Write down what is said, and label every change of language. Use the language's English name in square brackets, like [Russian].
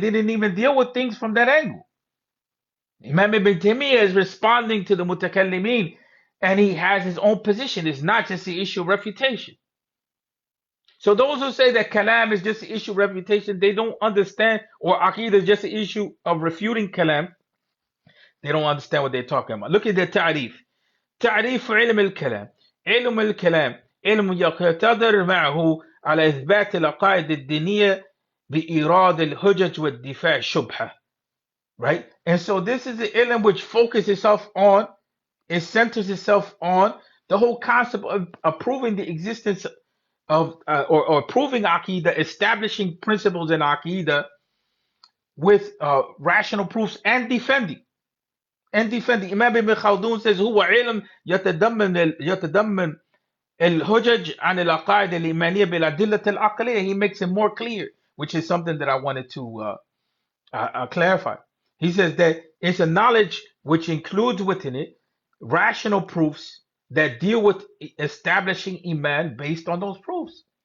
[English] They didn't even deal with things from that angle. Imam Ibn Taymiyyah is responding to the mutakallimin, and he has his own position. It's not just the issue of refutation. So those who say that kalam is just the issue of refutation, they don't understand, or aqeedah is just the issue of refuting kalam. They don't understand what they're talking about. Look at the ta'rif. [Arabic] تعريف علم الكلام. علم الكلام علم يقتضي معه على إثبات العقائد الدينية بإيراد الحجج والدفاع الشبهة. [English] Right? And so this is the ilm which focuses itself on, it centers itself on the whole concept of proving the existence of, or proving Aqidah, establishing principles in Aqidah with rational proofs and defending. Imam Ibn Khaldun says [Arabic] هو علم يتضمن الحجج عن العقائد الإيمانية بالأدلة العقلية. [English] He makes it more clear, which is something that I wanted to clarify. He says that it's a knowledge which includes within it rational proofs that deal with establishing Iman based on those proofs.